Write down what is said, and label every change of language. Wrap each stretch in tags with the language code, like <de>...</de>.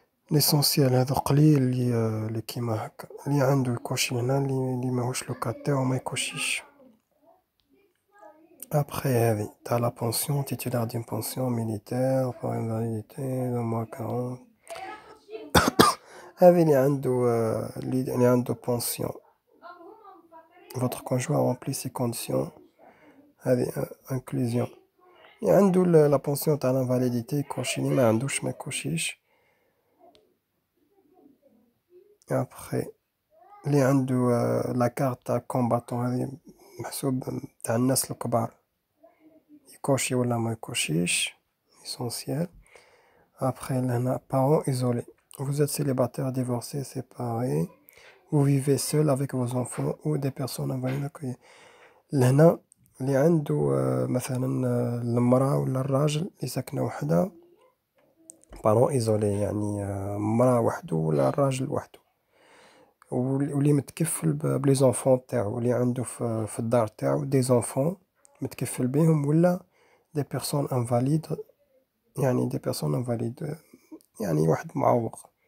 <ar>ليسونسيال هذا قليل اللي كيما هكا، اللي عنده يكوشي هنا، اللي ماهوش لوكاتير وما يكوشيش.</ar> <fr>Après</fr> <ar>هذه تاع</ar> <fr>لا بونسيون titulaire d'une pension militaire pour invalidité de mois 40.</fr> <ar>هذه اللي عنده بونسيون.</ar> <fr>Votre conjoint remplit ces conditions.</fr> <ar>هذه inclusion. اللي عنده لا بونسيون تاع l'invalidité يكوشي، اللي ما عندوش ما يكوشيش. Après اللي عنده لا كارت تاع كومباتون، هذه محسوب تاع الناس الكبار، يكوشي ولا ما يكوشيش.</ar> <fr>essentiel. Après لهنا parents isolés. Vous êtes célibataire, divorcé, séparé. Vous vivez seul avec vos enfants ou des personnes invalides accueillies.</fr> <ar>لهنا اللي عنده مثلا المرأة ولا الراجل اللي ساكنة وحدها، parents isolés يعني مرأة وحده ولا الراجل وحده، واللي متكفل بلي زونفون تاعو، اللي عنده في الدار تاعو دي زونفون متكفل بهم، ولا دي بيرسون انفاليد، يعني دي بيرسون انفاليد يعني واحد معوق.</ar>